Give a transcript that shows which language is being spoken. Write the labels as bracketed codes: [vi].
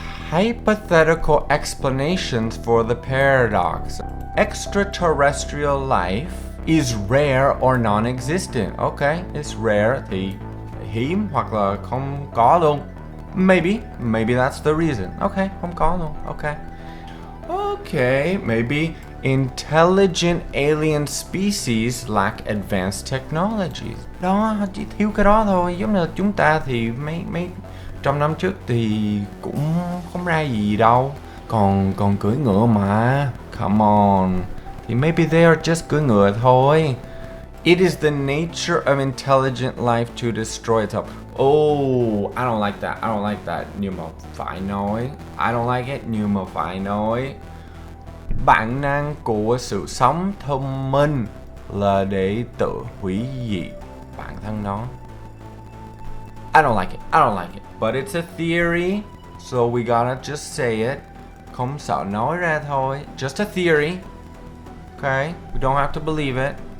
[en] Hypothetical explanations for the paradox. Extraterrestrial life is rare or non-existent. [vi] Okay, [en] it's rare [vi] thì hiếm hoặc là không có luôn. [en] Maybe that's the reason. Okay, [vi] không có luôn. [en] Okay, maybe intelligent alien species lack advanced technologies. [vi] Đó, chỉ thiếu cái đó thôi. Giống như là chúng ta thì mấy trăm năm trước thì cũng không ra gì đâu. Còn cưỡi ngựa mà. [en] Come on. Thì maybe they are just [vi] cưỡi ngựa thôi. [en] It is the nature of intelligent life to destroy itself. Oh, I don't like that. [vi] Nhưng mà phải nói. [en] I don't like it, [vi] nhưng mà phải nói. Bản năng của sự sống thông minh là để tự hủy diệt bản thân nó. [en] I don't like it. But it's a theory, so we gotta just say it. [vi] Không sợ nói ra thôi. [en] Just a theory. Okay, we don't have to believe it.